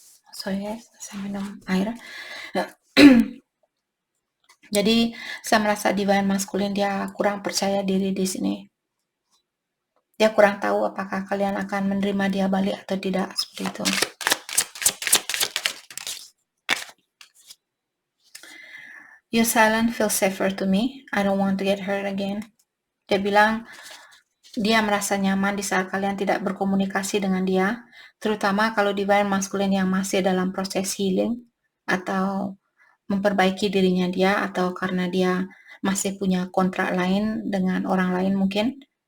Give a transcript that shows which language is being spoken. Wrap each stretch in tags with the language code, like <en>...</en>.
<en>Sorry guys,</en> <id>saya minum air. Jadi saya merasa divine maskulin dia kurang percaya diri di sini. Dia kurang tahu apakah kalian akan menerima dia balik atau tidak, seperti itu.</id> <en>Your silence feels safer to me. I don't want to get hurt again.</en> <id>Dia bilang dia merasa nyaman di saat kalian tidak berkomunikasi dengan dia, terutama kalau divine maskulin yang masih dalam proses healing atau memperbaiki dirinya dia, atau karena dia masih punya kontrak lain dengan orang lain mungkin.</id>